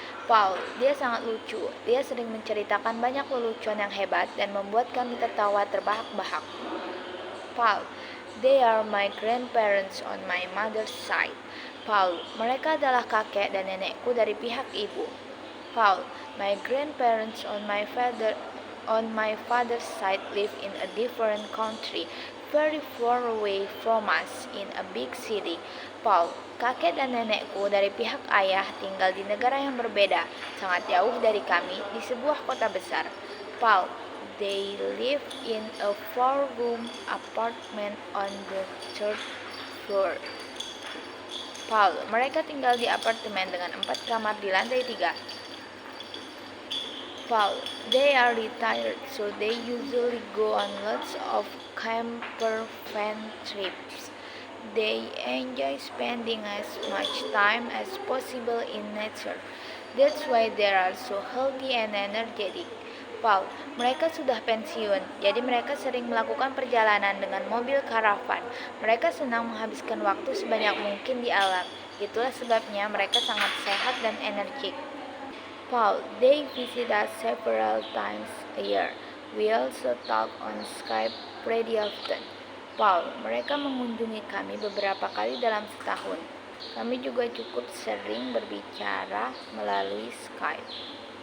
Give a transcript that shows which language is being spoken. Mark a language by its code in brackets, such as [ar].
[id] Paul, dia sangat lucu. Dia sering menceritakan banyak lelucon yang hebat dan membuat kami tertawa terbahak-bahak. [en] Paul, they are my grandparents on my mother's side. [id] Paul, mereka adalah kakek dan nenekku dari pihak ibu. [en] Paul, my grandparents on my father's side live in a different country, very far away from us in a big city. [id] Paul, kakek dan nenekku dari pihak ayah tinggal di negara yang berbeda, sangat jauh dari kami di sebuah kota besar. [en] Paul, they live in a 4-room apartment on the 3rd floor. [id] Paul, mereka tinggal di apartemen dengan 4 kamar di lantai 3. [en] Paul, they are retired, so they usually go on lots of camper van trips. They enjoy spending as much time as possible in nature. That's why they are so healthy and energetic. [id] Paul, mereka sudah pensiun, jadi mereka sering melakukan perjalanan dengan mobil karavan. Mereka senang menghabiskan waktu sebanyak mungkin di alam. Itulah sebabnya mereka sangat sehat dan energik. [en] Paul, they visit us several times a year. We also talk on Skype pretty often. [id] Paul, mereka mengunjungi kami beberapa kali dalam setahun. Kami juga cukup sering berbicara melalui Skype.